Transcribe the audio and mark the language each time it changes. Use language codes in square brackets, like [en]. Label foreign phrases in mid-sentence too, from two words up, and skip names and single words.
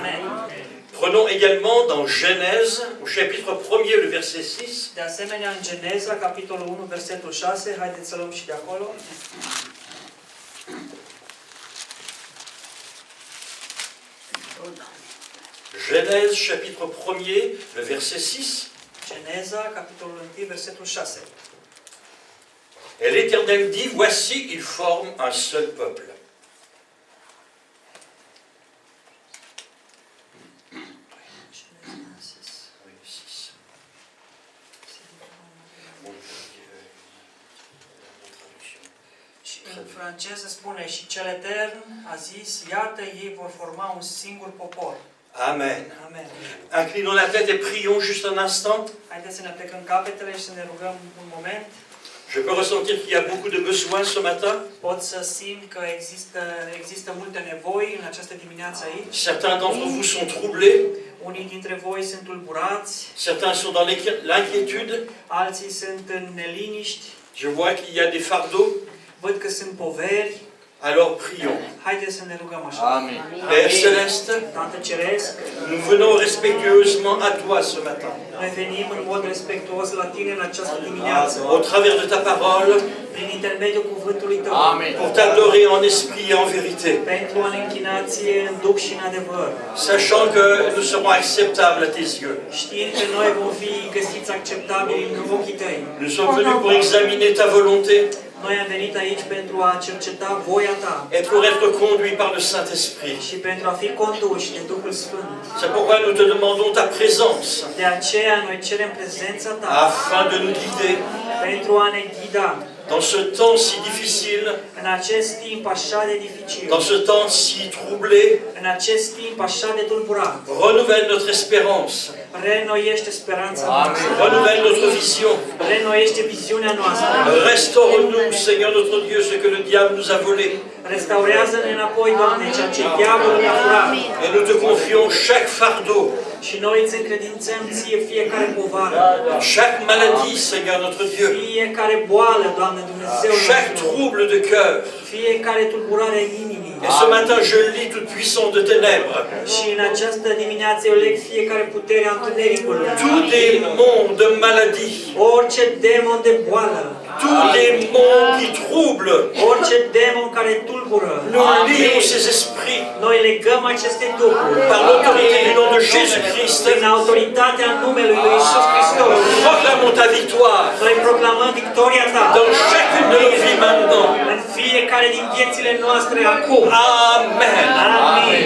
[fr] Amen. [ro] Amen. [fr] Prenons également dans Genèse, au chapitre 1er, le verset 6. [ro] De asemenea, în Geneza, capitolul 1, versetul 6, haideți să luăm și de acolo. [fr] Genèse, chapitre 1er, le verset 6. [ro] Geneza, capitolul 1, versetul 6. [fr] Et l'Éternel dit, voici, ils forment un seul peuple. Oui, 6. [ro] Și în franceză spune, și cel etern a zis, iată, ei vor forma un singur popor. [fr] Amen. [ro] Amen. [fr] Inclinons la tête et prions juste un instant. [ro] Haideți să ne plecăm capetele și să ne rugăm un moment. [fr] Je peux ressentir qu'il y a beaucoup de besoins ce matin. [ro] Pot să simt că există multe nevoi în această dimineață aici. [fr] Certains d'entre vous sont troublés. [ro] Unii dintre voi sunt tulburați, [fr] Certains sont dans l'inquiétude. [ro] alții sunt în neliniști, [fr] Je vois qu'il y a des fardeaux. [ro] văd că sunt poveri. [fr] Alors prions. [ro] Haideți să ne rugăm așa. [fr] Amen. Père Céleste, [ro] Tată Ceresc, [fr] nous venons respectueusement à toi ce matin. [ro] noi venim în mod respectuos la Tine în această dimineață, [fr] Au travers de ta parole, [ro] prin intermediul cuvântului Tău, Amen. [fr] pour t'adorer en esprit et en vérité. [ro] pentru a ne închina Ție în duh și în adevăr, [fr] Sachant que nous serons acceptables à tes yeux. [ro] știind că noi vom fi găsiți acceptabili în ochii Tăi. [fr] Nous sommes venus pour examiner ta volonté [ro] Noi am venit aici pentru a cerceta voia Ta [fr] et pour être conduits par le Saint-Esprit. [ro] și pentru a fi conduși de Duhul Sfânt. [fr] C'est pourquoi nous te demandons ta présence [ro] De aceea noi cerem prezența Ta [fr] afin de nous guider [ro] pentru a ne ghida [fr] dans ce temps si difficile, [ro] în acest timp așa de dificil, [fr] dans ce temps si troublé. [ro] în acest timp așa de tulburat. [fr] Renouvelle notre espérance, [ro] Reînnoiește speranța noastră, [fr] renouvelle notre vision. [ro] reînnoiește viziunea noastră, [fr] Restaure-nous, Seigneur notre Dieu, ce que le diable nous a volé. [ro] restaurează-ne înapoi, Doamne, ceea ce diavolul ne-a furat. [fr] Et nous te confions chaque fardeau, [ro] Și noi îți încredințăm Ție fiecare povară, [fr] chaque maladie, Seigneur notre Dieu, [ro] fiecare boală, Doamne Dumnezeu [fr] chaque [ro] nostru, [fr] trouble de cœur. [ro] fiecare tulburare a inimii. [fr] Et ce matin, je lis toute puissance de ténèbres, [ro] Și în această dimineață eu leg fiecare putere a întunericului, [fr] tout démon de maladie, [ro] orice demon de boală, [fr] tout démon qui trouble. [ro] orice demon care tulbură. [fr] Nous lions ces esprits [ro] Noi legăm aceste duhuri [fr] par l'autorité du nom de Jésus-Christ. [ro] prin autoritatea numelui lui Iisus Hristos. [fr] Proclamons ta victoire [ro] Noi proclamăm victoria Ta [fr] dans chacune de nos vies maintenant. [ro] în fiecare din viețile noastre acum. [fr] Amen. [ro] Amin.